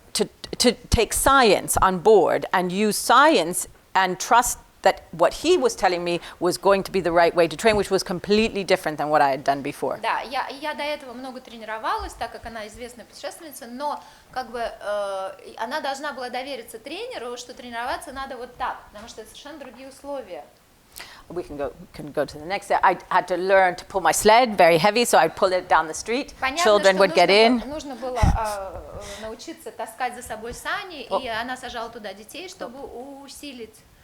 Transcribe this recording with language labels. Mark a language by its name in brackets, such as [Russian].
[English] To take science on board and use science and trust that what he was telling me was going to be the right way to train, which was completely different than what I had done before. [Russian] Да, я до этого много тренировалась, так как она известная путешественница, но как бы она должна была довериться тренеру, что тренироваться надо вот так, потому что это совершенно другие условия. [English] We can go to the next. I had to learn to pull my sled, very heavy, so I'd pull it down the street. Children would get in. [Russian] Нужно было научиться таскать за собой сани, и она сажала туда детей, чтобы усилить.